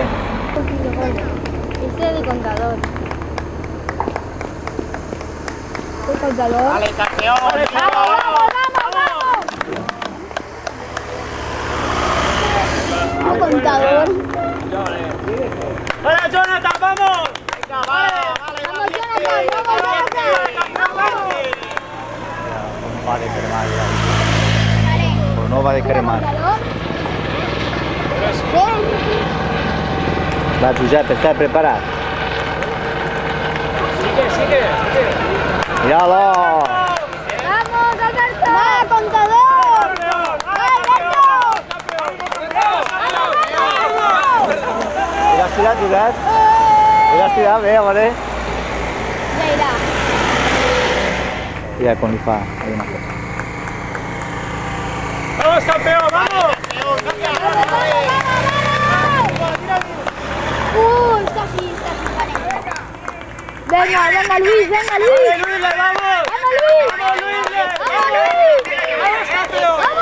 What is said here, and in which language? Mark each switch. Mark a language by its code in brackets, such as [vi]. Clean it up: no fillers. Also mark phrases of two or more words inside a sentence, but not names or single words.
[es] Este es el contador. El contador. Vale, campeón. Vamos. El contador. ¡Hola, Jonathan, vamos! Venga, vale, Vamos, Jonathan, vamos. [ca] Va de cremar ja. [es] Vale. [ca] Però no va de cremar. [es] Contador. Bien. [ca] Va, Josep, estàs preparat? [es] Sigue. Míralo! Vamos, Alberto. Va, contador. [ca] Has tirat, Josep? Has tirat bé, vale? Ja irà. Mira com li fa una cosa. [es] ¡Vamos, campeón, vamos! Está así, vale. Venga, Luis. ¡Luis, vamos! ¡Vamos, Luis! ¡Vamos, campeón!